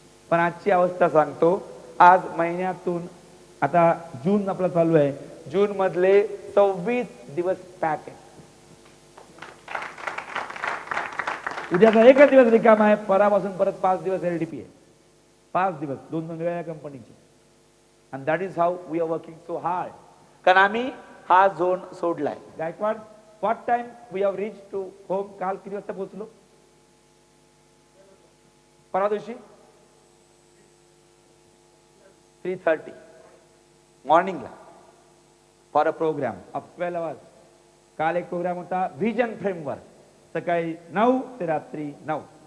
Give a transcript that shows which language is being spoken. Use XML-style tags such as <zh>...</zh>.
<mr>पण आजची अवस्था सांगतो, आज महिन्यातून, आता जून आपला चालू आहे, जून मधले 26 दिवस पॅक आहे. उद्याचा एकच दिवस रिकामा आहे, परापासून परत 5 दिवस एलडीपी आहे. 5 दिवस 2 वेगवेगळ्या कंपनीचे.</mr> <en>and that is how we are working so hard.</en> <mr>कारण आम्ही हा zone सोडलाय.</mr> <en>Gaikwad, what time we have reached to home?</en> <mr>काल किती वाजता पोहोचलो? परवा दिवशी</mr> <en>3:30 मॉर्निंगला for a programme of 12 hours.</en> <mr>काल एक प्रोग्राम होता विजन फ्रेमवर्क, सकाळी 9 ते रात्री 9.</mr>